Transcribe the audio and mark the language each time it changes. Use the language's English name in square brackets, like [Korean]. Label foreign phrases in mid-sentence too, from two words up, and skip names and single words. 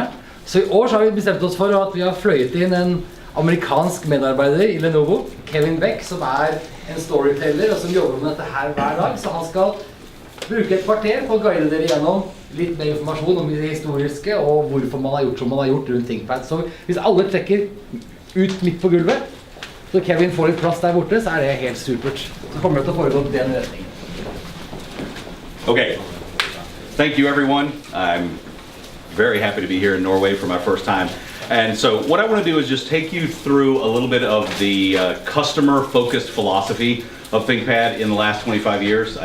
[Norwegian] Så i år så har vi bestemt oss for at vi har fløyet inn en amerikansk medarbeider i Lenovo, Kevin Beck, som er en storyteller og som jobber med dette her hver dag, så han skal bruke et kvarter på å guide dere gjennom litt mer informasjon om det historiske og hvorfor man har gjort som man har gjort rundt ThinkPad. Så hvis alle trekker ut midt på gulvet, så Kevin får litt plass der borte, så er det helt supert. Så kommer det til å foregå den retningen. [English] Okay, thank you everyone. I'm very happy to be here in Norway for my first time. And so what I want to do is just take you through a little bit of the customer-focused philosophy of ThinkPad in the last 25 years.